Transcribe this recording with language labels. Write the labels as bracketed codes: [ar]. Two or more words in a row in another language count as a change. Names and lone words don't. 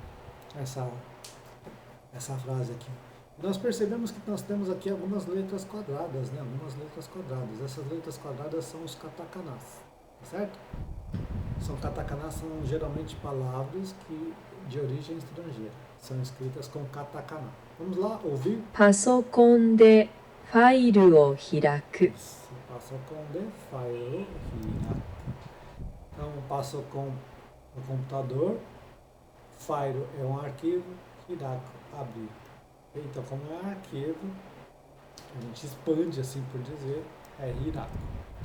[pt] Vamos lá carregar essa frase aqui. Nós percebemos que nós temos aqui algumas letras quadradas, né? Algumas letras quadradas. Essas letras quadradas são os katakanas, tá certo? São katakanas, são geralmente palavras que de origem estrangeira. São escritas com katakana. Vamos lá ouvir? [ja] パソコンでファイルを開く。パソコンでファイル開く. [pt] Então, passocom no computador, file é um arquivo, hiraku, abrir. Então, como é um arquivo, a gente expande, assim por dizer, é hiraku, tá?